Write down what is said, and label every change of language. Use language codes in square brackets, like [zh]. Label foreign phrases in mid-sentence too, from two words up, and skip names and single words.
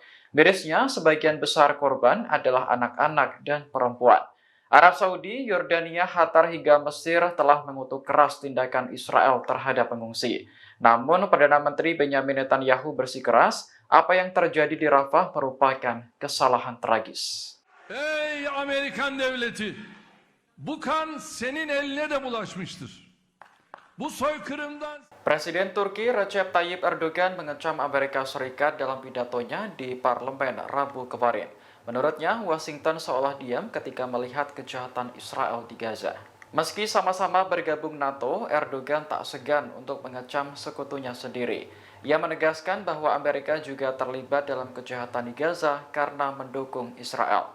[id] Mirisnya, sebagian besar korban adalah anak-anak dan perempuan. Arab Saudi, Yordania, Qatar hingga Mesir telah mengutuk keras tindakan Israel terhadap pengungsi. Namun, Perdana Menteri Benyamin Netanyahu bersikeras, apa yang terjadi di Rafah merupakan kesalahan tragis. [tr] Ey Amerikan devleti! Bu kan senin eline de bulaşmıştır. Bu soykırımdan... [id] Presiden Turki Recep Tayyip Erdogan mengecam Amerika Serikat dalam pidatonya di parlemen Rabu kemarin. Menurutnya, Washington seolah diam ketika melihat kejahatan Israel di Gaza. Meski sama-sama bergabung NATO, Erdogan tak segan untuk mengecam sekutunya sendiri. Ia menegaskan bahwa Amerika juga terlibat dalam kejahatan di Gaza karena mendukung Israel.